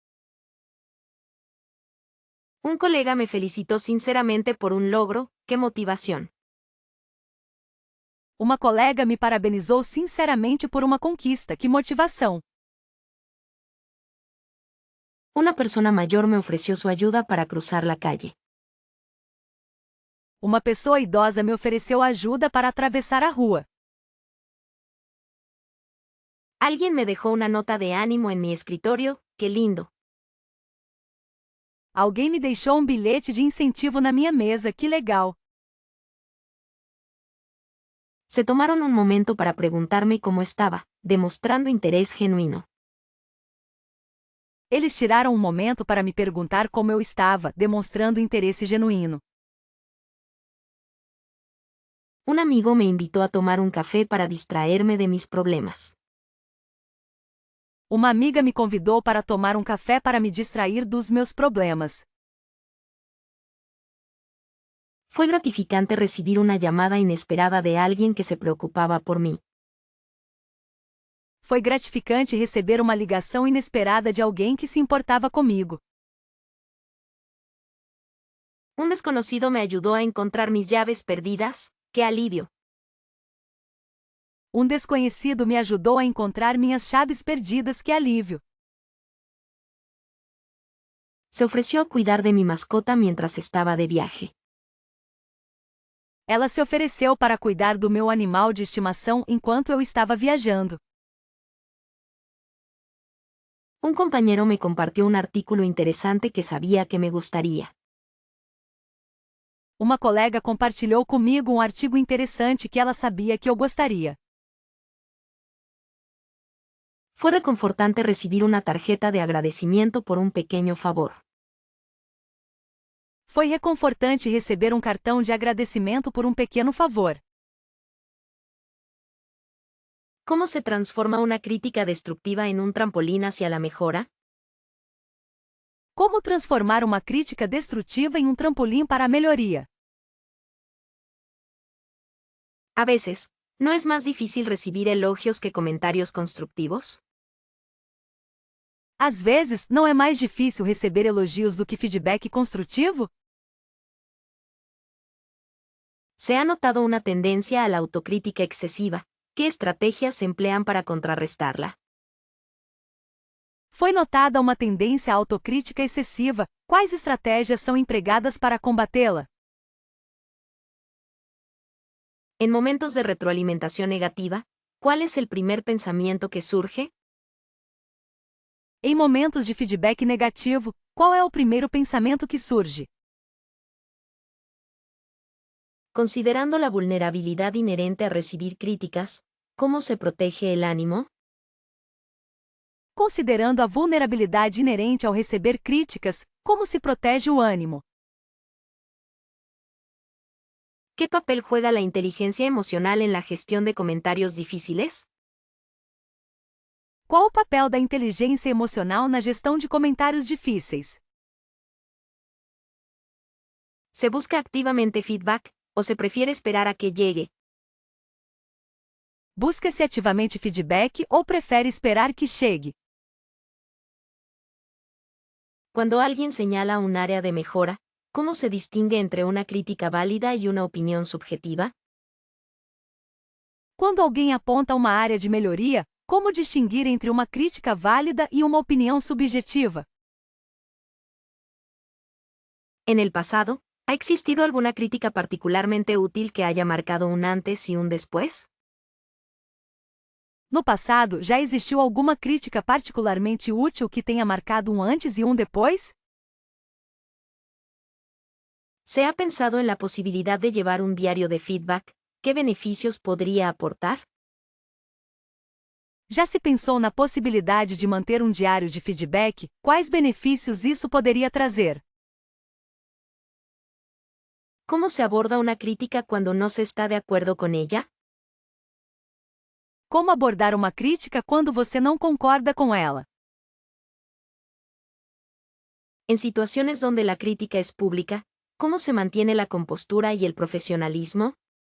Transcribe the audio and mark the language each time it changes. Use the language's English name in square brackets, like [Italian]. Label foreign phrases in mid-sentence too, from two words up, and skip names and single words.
[Spanish] Un colega me felicitó sinceramente por un logro. ¡Qué motivación! [Portuguese] Uma colega me parabenizou sinceramente por uma conquista. Que motivação! [Spanish] Una persona mayor me ofreció su ayuda para cruzar la calle. [Portuguese] Uma pessoa idosa me ofereceu ajuda para atravessar a rua. [Spanish] Alguien me dejó una nota de ánimo en mi escritorio. ¡Qué lindo! [Portuguese] Alguém me deixou um bilhete de incentivo na minha mesa. Que legal! [Spanish] Se tomaron un momento para preguntarme cómo estaba, demostrando interés genuino. [Portuguese] Eles tiraram um momento para me perguntar como eu estava, demonstrando interesse genuíno. [Spanish] Un amigo me invitó a tomar un café para distraerme de mis problemas. [Portuguese] Uma amiga me convidou para tomar um café para me distrair dos meus problemas. [Spanish] Fue gratificante recibir una llamada inesperada de alguien que se preocupaba por mí. [Portuguese] Foi gratificante receber uma ligação inesperada de alguém que se importava comigo. [Spanish] Un desconocido me ayudó a encontrar mis llaves perdidas. ¡Qué alivio! [Portuguese] Um desconhecido me ajudou a encontrar minhas chaves perdidas. Que alívio! [Spanish] Se ofreció a cuidar de mi mascota mientras estaba de viaje. [Portuguese] Ela se ofereceu para cuidar do meu animal de estimação enquanto eu estava viajando. [Spanish] Un compañero me compartió un artículo interesante que sabía que me gustaría. [Portuguese] Uma colega compartilhou comigo um artigo interessante que ela sabia que eu gostaria. [Spanish] Fue reconfortante recibir una tarjeta de agradecimiento por un pequeño favor. [Portuguese] Foi reconfortante receber um cartão de agradecimento por um pequeno favor. [Spanish] ¿Cómo se transforma una crítica destructiva en un trampolín hacia la mejora? [Portuguese] Como transformar uma crítica destrutiva em um trampolim para a melhoria? [Spanish] A veces, ¿no es más difícil recibir elogios que comentarios constructivos? [Portuguese] Às vezes, não é mais difícil receber elogios do que feedback construtivo? [Spanish] Se ha notado una tendencia a la autocrítica excesiva. ¿Qué estrategias se emplean para contrarrestarla? [Portuguese] Foi notada uma tendência à autocrítica excessiva. Quais estratégias são empregadas para combatê-la? [Spanish] En momentos de retroalimentación negativa, ¿cuál es el primer pensamiento que surge? [Portuguese] Em momentos de feedback negativo, qual é o primeiro pensamento que surge? [Spanish] Considerando la vulnerabilidad inherente a recibir críticas, ¿cómo se protege el ánimo? [Portuguese] Considerando a vulnerabilidade inerente ao receber críticas, como se protege o ânimo? [Spanish] ¿Qué papel juega la inteligencia emocional en la gestión de comentarios difíciles? [Portuguese] Qual o papel da inteligência emocional na gestão de comentários difíceis? [Spanish] ¿Se busca activamente feedback, o se prefiere esperar a que llegue? [Portuguese] Busca-se ativamente feedback ou prefere esperar que chegue? [Spanish] Cuando alguien señala un área de mejora, ¿cómo se distingue entre una crítica válida y una opinión subjetiva? [Portuguese] Quando alguém aponta uma área de melhoria, como distinguir entre uma crítica válida e uma opinião subjetiva? [Spanish] En el pasado, ¿ha existido alguna crítica particularmente útil que haya marcado un antes y un después? [Portuguese] No passado, já existiu alguma crítica particularmente útil que tenha marcado um antes e um depois? [Spanish] ¿Se ha pensado en la posibilidad de llevar un diario de feedback? ¿Qué beneficios podría aportar? [Portuguese] Já se pensou na possibilidade de manter um diário de feedback? Quais benefícios isso poderia trazer? [Spanish] ¿Cómo se aborda una crítica cuando no se está de acuerdo con ella? [Portuguese] Como abordar uma crítica quando você não concorda com ela? [Spanish] En situaciones donde la crítica es pública, ¿cómo se mantiene la compostura y el profesionalismo?